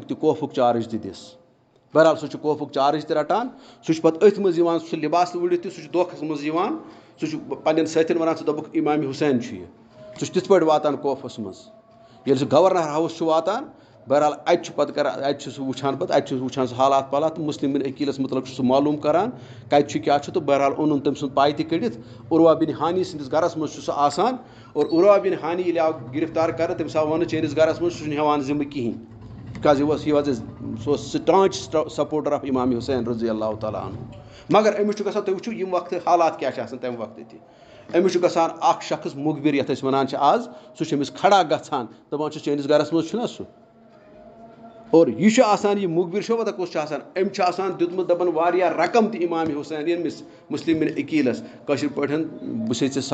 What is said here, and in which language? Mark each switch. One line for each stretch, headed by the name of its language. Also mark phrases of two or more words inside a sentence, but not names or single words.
Kashmiri: تہِ کوفُک چارٕج تہِ دِس بہرحال سُہ چھُ کوفُک چارٕج تہِ رَٹان سُہ چھُ پَتہٕ أتھۍ منٛز یِوان سُہ لِباس وُڑِتھ تہِ سُہ چھُ دھوکھَس منٛز یِوان سُہ چھُ پنٛنٮ۪ن سٲتھٮ۪ن وَنان ژٕ دوٚپُکھ اِمام حُسین چھُ یہِ سُہ چھُ تِتھ پٲٹھۍ واتان کوفَس منٛز ییٚلہِ سُہ گورنر ہاوُس چھُ واتان بہرحال اَتہِ چھُ پَتہٕ کَران اَتہِ چھُ سُہ وٕچھان پَتہٕ اَتہِ چھُ وٕچھان سُہ حالات پالات تہٕ مُسلِم بِن عقیٖلَس مُتعلق چھُ سُہ معلوٗم کَران کَتہِ چھُ کیٛاہ چھُ تہٕ بہرحال اوٚنُن تٔمۍ سُنٛد پاے تہِ کٔڑِتھ عُروا بِن ہانی سٕنٛدِس گرَس منٛز چھُ سُہ آسان اور عُروا بِن ہانی ییٚلہِ آو گِرفتار کَرنہٕ تٔمِس آو وَننہٕ چٲنِس گرَس منٛز سُہ چھُنہٕ ہٮ۪وان ذِمہٕ کِہیٖنۍ بِکاز سُہ اوس
English: staunch supporter of
Kashmiri: اِمام حُسین
Arabic: رضی اللہ تعالیٰ عنہ
Kashmiri: مگر أمِس چھُ گژھان تُہۍ وٕچھِو ییٚمہِ وقتہٕ حالات کیٛاہ چھِ آسان تَمہِ وقتہٕ تہِ أمِس چھُ گژھان اکھ شخص مُخبِر یَتھ أسۍ وَنان چھِ آز سُہ چھُ أمِس کھڑا گژھان دَپان چھُ چٲنِس گرَس منٛز چھُنہ سُہ اور یہِ چھُ آسان یہِ مُخبِر چھُو پَتہ کُس چھُ آسان أمۍ چھُ آسان دیُتمُت دَپان واریاہ رقم تہِ اِمام حُسین ییٚمِس مُسلِم بِن عقیٖلَس کٲشِر پٲٹھۍ بہٕ چھُسے ژےٚ